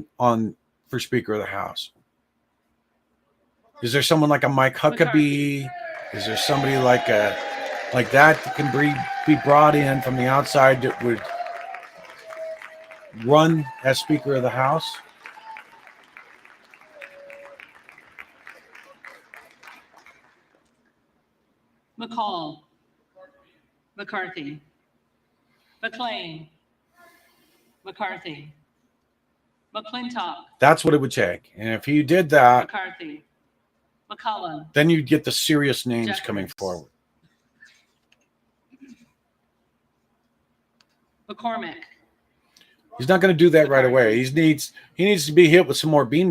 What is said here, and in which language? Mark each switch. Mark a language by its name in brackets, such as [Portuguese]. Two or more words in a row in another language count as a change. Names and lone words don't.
[English] on for Speaker of the House? Is there someone like a Mike Huckabee? Is there somebody like that that can be brought in from the outside that would run as Speaker of the House? McCall. McCarthy. McLean. McCarthy. McClintock. That's what it would take. And if you did that, McCarthy. McCullough. then you'd get the serious names Jeffries. coming forward. McCormick. He's not going to do that right away. He needs to be hit with some more beanbags.